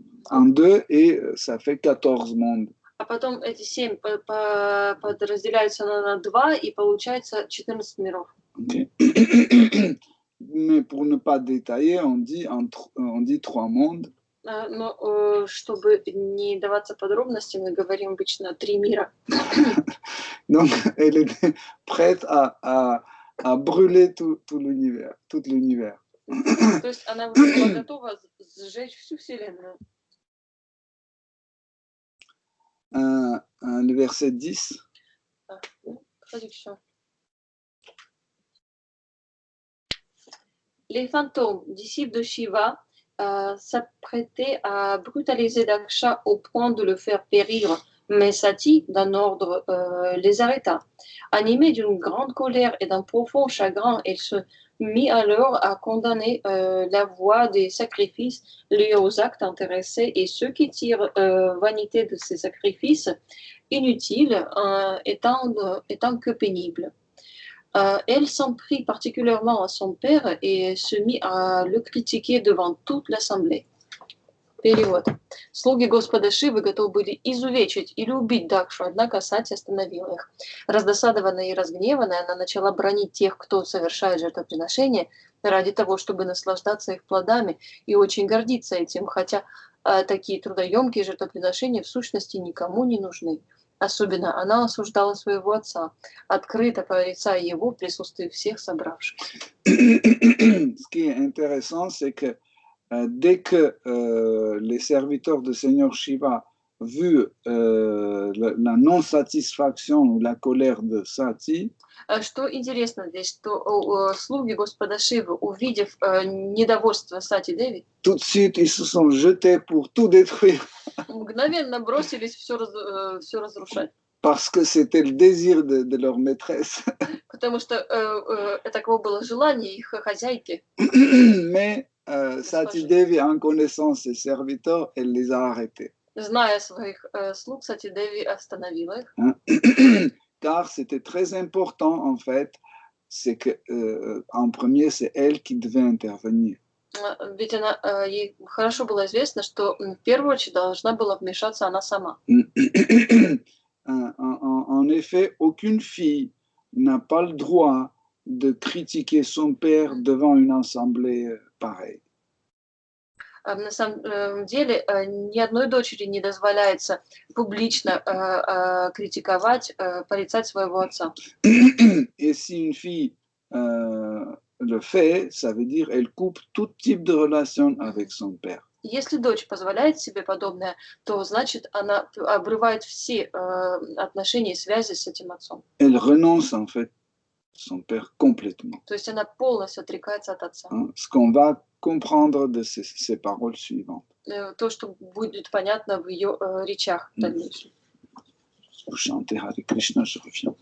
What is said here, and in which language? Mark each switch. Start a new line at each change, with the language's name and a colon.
French: en deux et ça fait 14 mondes.
Russian: А потом эти 7 подразделяются на 2, и получается 14 миров. Okay.
French: Mais pour ne pas détailler, on dit 3 mondes.
Russian: Но чтобы не даваться подробностям, мы говорим обычно 3 мира.
French: Donc, elle était prête à brûler tout l'univers, tout l'univers.
Russian: То есть она была готова сжечь всю Вселенную.
French: Le verset 10. Traduction. Les fantômes, disciples de Shiva, s'apprêtaient à brutaliser Daksha au point de le faire périr, mais Sati, d'un ordre, les arrêta. Animée d'une grande colère et d'un profond chagrin, elle se mit alors à condamner la voie des sacrifices liés aux actes intéressés et ceux qui tirent vanité de ces sacrifices inutiles étant que pénibles. Elle s'en prit particulièrement à son père et se mit à le critiquer devant toute l'assemblée.
Russian: Перевод. Слуги Господа Шивы готовы были изувечить или убить Дакшу, однако Сати остановила их. Раздосадованная и разгневанная, она начала бранить тех, кто совершает жертвоприношения, ради того, чтобы наслаждаться их плодами и очень гордиться этим, хотя такие трудоемкие жертвоприношения в сущности никому не нужны. Особенно она осуждала своего отца, открыто порицая его в присутствии всех собравшихся.
French: Ce qui est intéressant, c'est que dès que les serviteurs du Seigneur Shiva vu la non-satisfaction ou la colère de Sati,
Russian: Что интересно здесь, что слуги Господа Шивы, увидев недовольство Сати Деви,
French: tout de suite ils se sont jetés pour tout détruire.
Russian: Мгновенно бросились все разрушать.
French: Parce que c'était le désir de leur maîtresse.
Russian: Потому что таково было желание их хозяйки.
French: Mais Sati Devi, en connaissant ses serviteurs, elle les a arrêtés.
Russian: Зная своих слуг, Сати Деви остановила их.
French: Car c'était très important, en fait, c'est que en premier, c'est elle qui devait intervenir.
Russian: Ведь ей хорошо было известно, что в первую очередь должна была вмешаться она сама.
French: En effet, aucune fille n'a pas le droit de critiquer son père devant une assemblée pareille.
Russian: На самом деле, ни одной дочери не дозволяется публично критиковать, порицать своего отца.
French: Et si une fille le fait, ça veut dire elle coupe tout type de relation avec son père.
Russian: Если дочь позволяет себе подобное, то значит она обрывает все отношения и связи с этим отцом.
French: Elle renonce en fait son père complètement.
Russian: То есть она полностью отрекается от отца.
French: Ce qu'on va comprendre de ces paroles suivantes.
Russian: То, что будет понятно в ее речах в дальнейшем.
French: Vous chantez Hare Krishna, je reviens.